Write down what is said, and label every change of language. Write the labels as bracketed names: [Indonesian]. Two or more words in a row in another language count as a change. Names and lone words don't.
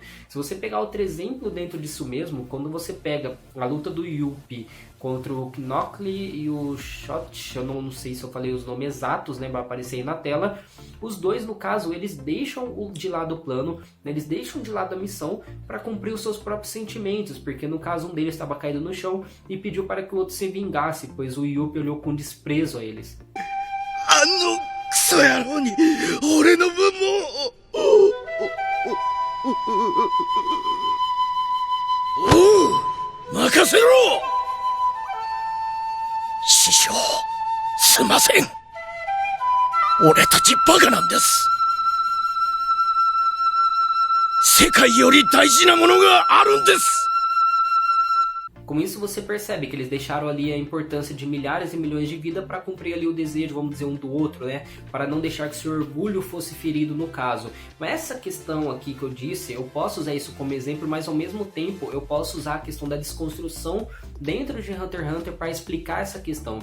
[Portuguese] Se você pegar outro exemplo dentro disso mesmo, quando você pega a luta do Yuppie contra o Knockly e o Shot, eu não sei se eu falei os nomes exatos, né, vai aparecer aí na tela. Os dois, no caso, eles deixam de lado o plano, né, eles deixam de lado a missão para cumprir os seus próprios sentimentos, porque no caso um deles estava caído no chão e pediu para que o outro se vingasse, pois o Yuppie olhou com desprezo a eles. [Japanese] クソ野郎に俺の分もおう任せろ師匠すんません俺たちバカなんです世界より大事なものがあるんです [Portuguese] Com isso você percebe que eles deixaram ali a importância de milhares e milhões de vidas para cumprir ali o desejo, vamos dizer, um do outro, né? Para não deixar que seu orgulho fosse ferido no caso. Mas essa questão aqui que eu disse, eu posso usar isso como exemplo, mas ao mesmo tempo eu posso usar a questão da desconstrução dentro de Hunter x Hunter para explicar essa questão.